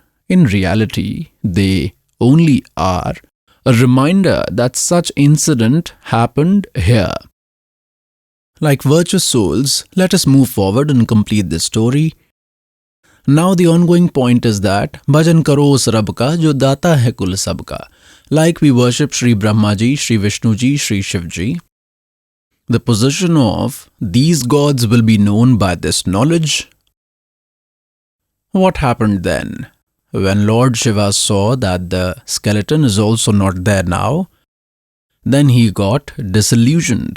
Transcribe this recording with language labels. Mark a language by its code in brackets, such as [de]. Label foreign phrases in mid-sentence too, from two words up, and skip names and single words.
[en] In reality, they only are a reminder that such incident happened here. Like virtuous souls, let us move forward and complete this story. Now the ongoing point is that [hi] भजन करो उस रब का जो दाता है कुल सब का. [en] Like we worship Shri Brahma Ji, Shri Vishnu Ji, Shri Shiv Ji, the position of these gods will be known by this knowledge. What happened then? When Lord Shiva saw that the skeleton is also not there now, then he got disillusioned.